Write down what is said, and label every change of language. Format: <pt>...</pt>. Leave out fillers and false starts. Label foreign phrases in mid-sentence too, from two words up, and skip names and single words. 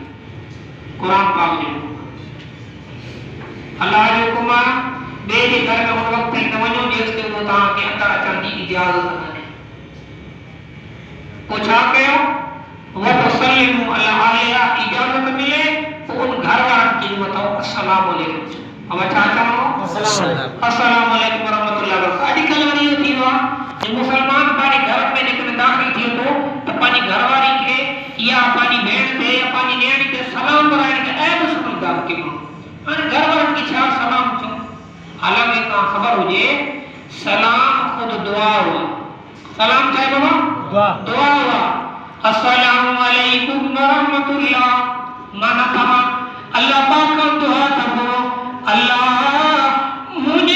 <sd>कुरान पाक जो अल्लाह जो हुकुम आहे, ॿिए जे घर में उन वक़्त न वञो जेसिताईं उहो तव्हांखे अंदर अचण जी इजाज़त न ॾे। पोइ छा कयो?</sd> <ar>وتسلموا على أهلها,</ar> <sd>इजाज़त मिले तो उन घर वारनि खे मथां</sd> <ar>السلام عليكم</ar> <sd>चओ। अब छा चवणो?</sd> <ar>السلام عليكم ورحمة الله وبركاته.</ar> <sd>अॼुकल्ह वरी इहो थी वियो आहे कि मुसलमान पंहिंजे घर में जेकॾहिं दाख़िल थिए थो त पंहिंजी घरवारी खे या पंहिंजी भेण खे या पंहिंजी नियाणी खे सलाम कराइण खे ऐब सम्झंदा आहिनि। हाणे घर वारनि खे छा सलाम चओ? हालांकि तव्हां ख़बर हुजे सलाम ख़ुदि दुआ हुआ। सलाम छा आहे बाबा? दुआ हुआ।</sd> <ar>السلام عليكم ورحمة الله,</ar> <sd>माना तव्हां अल्लाह पाक खां दुआ था करो, अल्लाह</sd>